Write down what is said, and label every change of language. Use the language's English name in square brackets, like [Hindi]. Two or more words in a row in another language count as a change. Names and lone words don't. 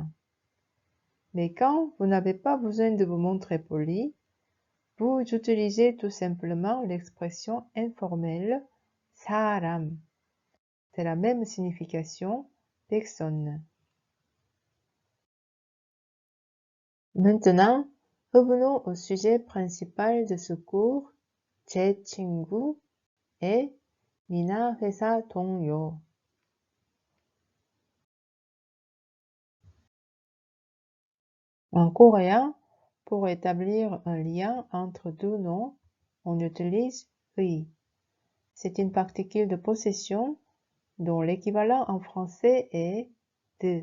[French] Mais quand vous n'avez pas besoin de vous montrer poli, vous utilisez tout simplement l'expression informelle 사람. C'est la même signification, personne. Maintenant, revenons au sujet principal de ce cours, [Korean] 제 친구 et 미나 회사 동료. [French] En coréen, pour établir un lien entre deux noms, on utilise 의. C'est une particule de possession dont l'équivalent en français est de.